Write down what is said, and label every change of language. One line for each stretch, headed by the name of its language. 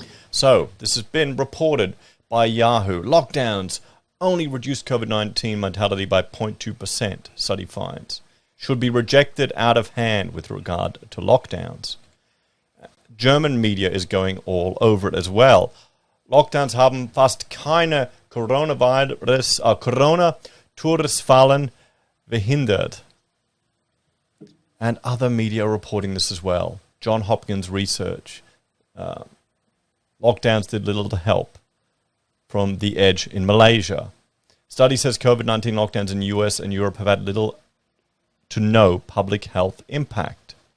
English: So, this has been reported by Yahoo. Lockdowns only reduced COVID-19 mortality by 0.2%, study finds. Should be rejected out of hand with regard to lockdowns. German media is going all over it as well.
German: Lockdowns haben fast keine Corona-Todesfallen verhindert.
English: And other media are reporting this as well. John Hopkins research. Lockdowns did little to help. From The Edge in Malaysia. Study says COVID-19 lockdowns in the US and Europe have had little to no public health impact.